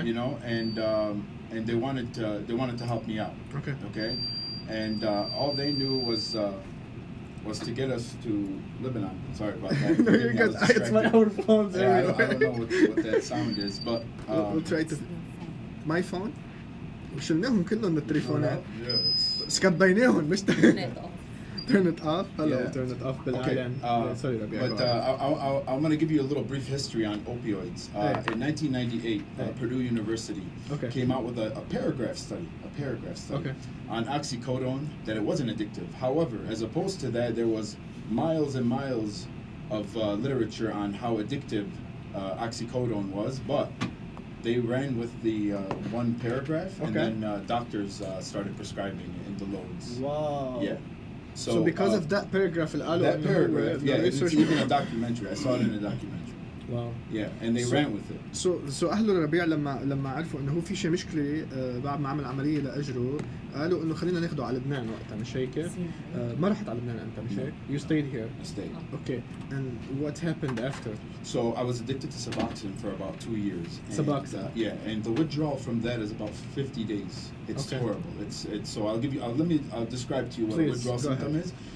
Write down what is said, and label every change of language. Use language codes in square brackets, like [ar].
[en] And they wanted to help me out. Okay. Okay. And all they knew was to get us to Lebanon. Sorry about that. No, you're good. It's my own phone. Yeah, I don't know what that sound is, but we'll try to. My phone. [ar] وشلناهم كلهم من التليفونات. سكبيناهم مش [en] turn it off. Hello, turn it off. Okay. Sorry, Rabih. But I'm going to give you a little brief history on opioids. In 1998, Purdue University came out with a paragraph study on oxycodone that it wasn't addictive. However, as opposed to that, there was miles and miles of literature on how addictive oxycodone was, but they ran with the one paragraph, and then doctors started prescribing in the loads. Wow. Yeah. So because of that paragraph that paragraph, yeah, it's research even a documentary. I saw it in a documentary. Wow. Yeah, and they ran with it. [ar] So اهل ربيع لما عرفوا انه هو في شيء مشكله بعد ما عمل عمليه لاجره قالوا انه خلينا ناخده على لبنان وقتها مش هيك؟ ما رحت على لبنان انت مش هيك؟ [en] You stayed here. I stayed. Okay. And what happened after? So I was addicted to Suboxone for about 2 years. Suboxone. Yeah, and the withdrawal from that is about 50 days. It's horrible. It's so I'll describe to you what a withdrawal symptom is.